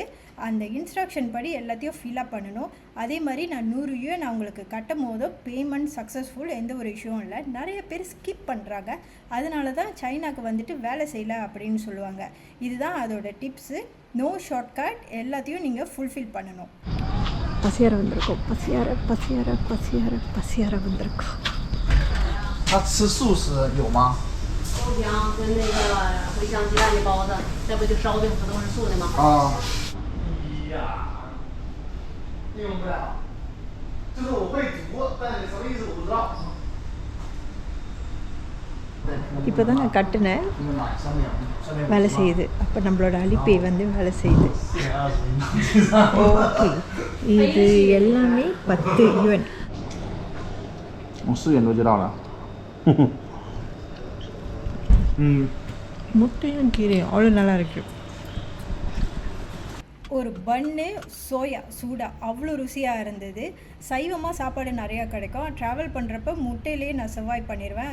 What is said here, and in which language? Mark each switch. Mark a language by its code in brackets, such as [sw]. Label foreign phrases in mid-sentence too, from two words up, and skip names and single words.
[ta] அந்த இன்ஸ்ட்ரக்ஷன் படி எல்லாத்தையும் ஃபில்அப் பண்ணணும். அதே மாதிரி நான் 100 யுஎன் அவங்களுக்கு கட்டும் போதும் [en] payment successful, [ta] எந்த ஒரு இஷ்யூவும் இல்லை. நிறைய பேர் ஸ்கிப் பண்ணுறாங்க. அதனால தான் சைனாக்கு வந்துட்டு வேலை செய்யலை அப்படின்னு சொல்லுவாங்க. இதுதான் அதோட டிப்ஸு. [en] no shortcut, [ta] எல்லாத்தையும் நீங்கள் ஃபுல்ஃபில் பண்ணணும். பசியார வந்திருக்கோம். பசியார வந்திருக்கோம். [zh] 他吃素食有吗？豆浆跟那个茴香鸡蛋的包子，这不就烧饼不都是素的吗？啊。呀，用不了，就是我会煮，但是什么意思我不知道。 [ta] இப்போ தான் நான் கட்டினேன், வேலை செய்யுது. அப்போ நம்மளோட அலிப்பே வந்து வேலை செய்யுது. ஓகே, இது எல்லாமே 10 யுஎன். [zh] 我4点多就到了。 [ta] முட்டையும் கீரையும் அவ்வளோ நல்லா இருக்குது. ஒரு பன்னு சோயா சூடாக அவ்வளோ ருசியாக இருந்தது. சைவமாக சாப்பாடு நிறையா கிடைக்கும். ட்ராவல் பண்ணுறப்ப முட்டையிலே நான் சர்வைவ் பண்ணிடுவேன்.